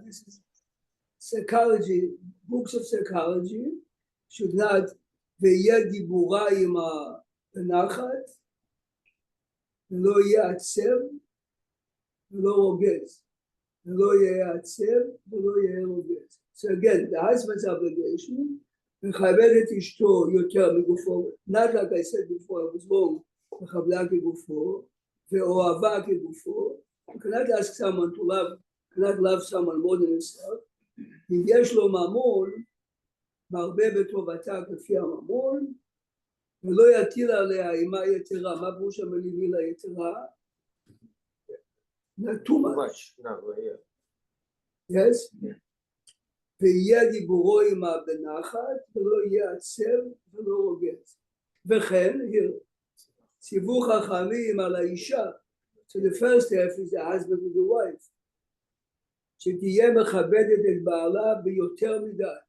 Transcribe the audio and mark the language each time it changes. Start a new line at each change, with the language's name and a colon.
English: This is psychology, books of psychology should not,
Hebrew: ויהיה דיבורה עמה בנחת, ולא יהיה עצב, ולא רוגז. ולא יהיה עצב, ולא יהיה רוגז.
English: So again, the husband's obligation,
Hebrew: מכבד את אשתו יותר מגופו,
English: not like I said before, I was wrong,
Hebrew: מכבדה כגופו, ואוהבה כגופו.
English: You cannot ask someone to love, cannot love someone more than himself.
Hebrew: אם יש לו ממון, מרבה בטובתה כפי הממון, ולא יטיל עליה אימה יתרה. מה פירוש המילים אימה יתרה?
English: Not too much.
Hebrew: Yes? ויהיה דיבורו עמה בנחת, ולא יהיה עצב ולא רוגז. וכן, ציוו חכמים על האישה.
English: So the first half is the husband and the wife.
Hebrew: שתהיה מכבדת את בעלה ביותר מדי.